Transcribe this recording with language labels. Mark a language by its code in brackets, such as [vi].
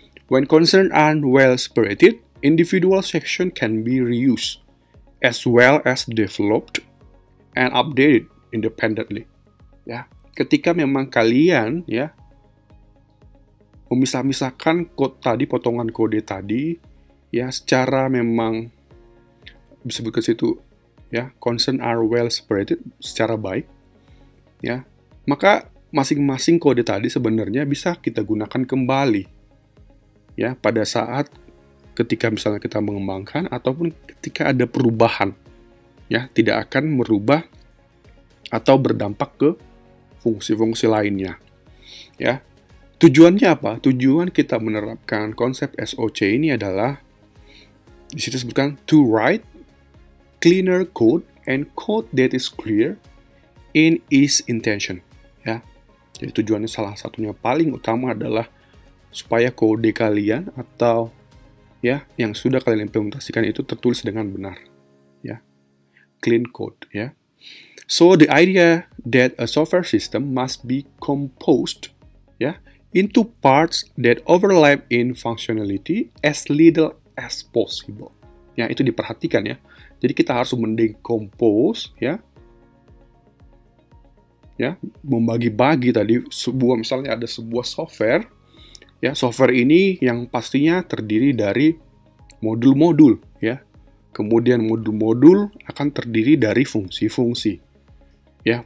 [en] When concern are well separated, individual section can be reused as well as developed and updated independently. [id] Ya, ketika memang kalian ya memisah-misahkan code tadi, potongan kode tadi ya secara memang disebut ke situ ya, concern are well separated secara baik ya, maka masing-masing kode tadi sebenarnya bisa kita gunakan kembali ya pada saat ketika misalnya kita mengembangkan ataupun ketika ada perubahan ya, tidak akan merubah atau berdampak ke fungsi-fungsi lainnya ya. Tujuannya apa? Tujuan kita menerapkan konsep SOC ini adalah di situ disebutkan to write cleaner code and code that is clear in its intention ya. Jadi tujuannya salah satunya paling utama adalah supaya kode kalian atau ya yang sudah kalian implementasikan itu tertulis dengan benar ya, clean code ya. [en] So the idea that a software system must be composed ya into parts that overlap in functionality as little as possible ya, itu diperhatikan ya. [id] Jadi kita harus mendecompose ya, membagi-bagi tadi sebuah, misalnya ada sebuah software ya, software ini yang pastinya terdiri dari modul-modul ya, kemudian modul-modul akan terdiri dari fungsi-fungsi ya.